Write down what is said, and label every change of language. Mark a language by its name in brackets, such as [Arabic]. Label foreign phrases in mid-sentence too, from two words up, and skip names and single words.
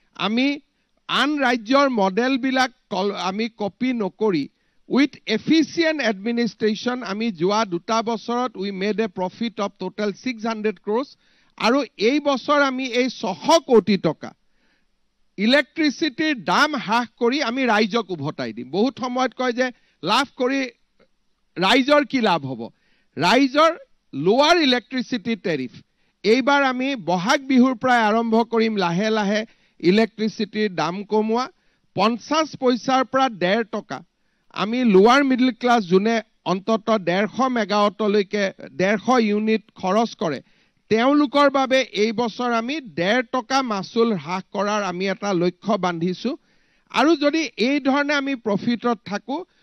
[Assamese] আমি আন ৰাজ্যৰ মডেলবিলাক আমি কপি নকৰি [English] with efficient administration [Assamese] আমি যোৱা 2 বছৰত [English] we made a profit of total 600 crores [Assamese] আৰু এই বছৰ আমি এই 600 কোটি টকা ইলেক্ট্ৰিচিটিৰ দাম হ্ৰাস কৰি আমি ৰাইজক উভতাই দিম বহুত সময়ত কয় যে লাভ কৰি ৰাইজৰ কি লাভ হ'ব ৰাইজৰ [English] lower electricity tariff [Assamese] এইবাৰ আমি বহাগ বিহুৰ পৰা আৰম্ভ কৰিম লাহে লাহে ইলেক্ট্ৰিচিটিৰ দাম কমোৱা 50 পইচাৰ পৰা 1.5 টকা আমি [English] lower middle class [Assamese] জুনে অন্তত 150 মেগাৱাটলৈকে 150 ইউনিট খৰচ কৰে তেওঁলোকৰ বাবে এই বছৰ আমি 1.5 টকা মাসুল হ্ৰাস কৰাৰ আমি এটা লক্ষ্য বান্ধিছো আৰু যদি এই ধৰণে আমি প্ৰফিটত থাকো